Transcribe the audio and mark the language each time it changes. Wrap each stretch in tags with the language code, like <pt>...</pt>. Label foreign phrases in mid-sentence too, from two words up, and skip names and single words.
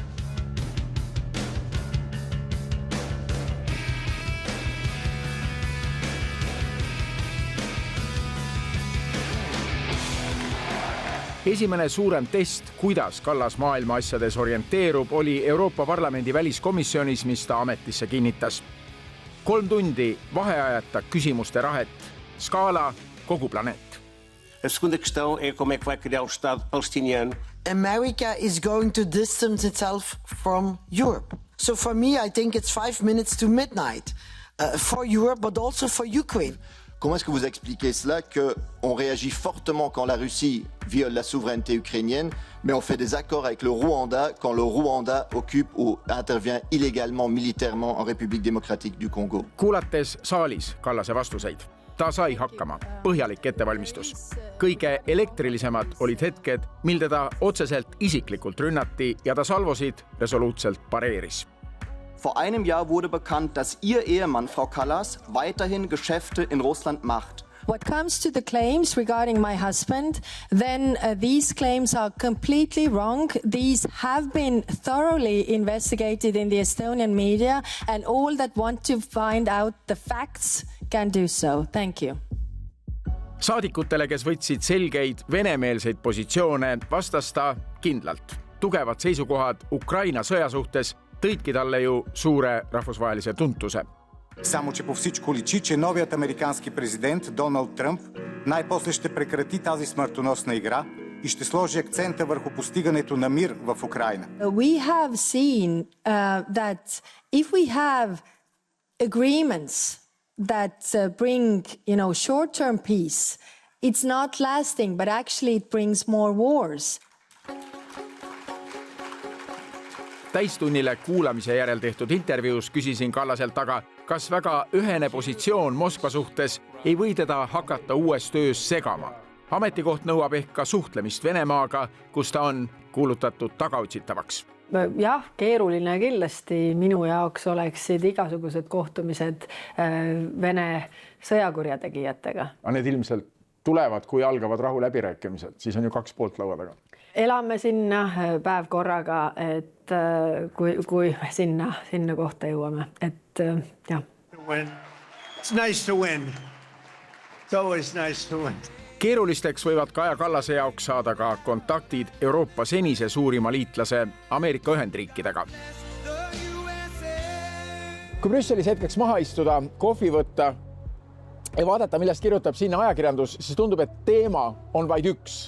<et>Esimene suurem test, kuidas Kallas maailma asjades orienteerub, oli Euroopa Parlamendi väliskomisjonis, mis ta ametisse kinnitas. 3 tundi vaheajata küsimuste rahet. Skaala kogu planeet.</et> <pt>A segunda questão é como é que vai criar o Estado palestiniano.</pt> <en>America is going to distance itself from Europe. So for me, I think it's 5 minutes to midnight for Europe, but also for Ukraine.</en> <fr>Comment est-ce que vous expliquez cela, qu'on réagit fortement quand la Russie viole la souveraineté ukrainienne, mais on fait des accords avec le Rwanda quand le Rwanda occupe ou intervient illégalement militairement en République démocratique du Congo?</fr> <et>Kuulates saalis Kallase vastuseid. Ta sai hakkama. Põhjalik ettevalmistus. Kõige elektrilisemad olid hetked, mil teda otseselt isiklikult rünnati ja ta salvosid resoluutselt pareeris.</et> <de>Vor einem Jahr wurde bekannt, dass Ihr Ehemann, Frau Kallas, weiterhin Geschäfte in Russland macht.</de> <en>What comes to the claims regarding my husband, then these claims are completely wrong. These have been thoroughly investigated in the Estonian media, and all that want to find out the facts can do so. Thank you.</en> <et>Saadikutele, kes võtsid selgeid venemeelseid positsioone, vastas ta kindlalt. Tugevad seisukohad Ukraina sõja suhtes tõidki talle ju suure rahvusvahelise tuntuse.</et> <bg>Само, че по всичко личи, че новият американски президент Доналд Тръмп най-после ще прекрати тази смъртоносна игра и ще сложи акцента върху постигането на мир в Украина.</bg> <en>We have seen that if we have agreements that bring, short-term peace, it's not lasting, but actually it brings more wars.</en> <et>Täistunnile kuulamise järel tehtud intervjuus küsisin Kallaselt aga, kas väga ühene positsioon Moskva suhtes ei või teda hakata uues töös segama. Ametikoht nõuab ehk ka suhtlemist Venemaaga, kus ta on kuulutatud tagaotsitavaks. Jah, keeruline kindlasti minu jaoks oleksid igasugused kohtumised Vene sõjakurjategijatega. Need ilmselt tulevad, kui algavad rahu läbirääkimised, siis on ju 2 poolt laua taga. Elame sinna päev korraga, et kui me sinna kohta jõuame. Jah.</et> <en>It's nice to win. It's always nice to win.</en> <et>Keerulisteks võivad Kaja Kallase jaoks saada ka kontaktid Euroopa senise suurima liitlase Ameerika Ühendriikidega. Kui Brüsselis hetkeks maha istuda, kohvi võtta ja vaadata, millest kirjutab sinna ajakirjandus, siis tundub, et teema on vaid üks.</et>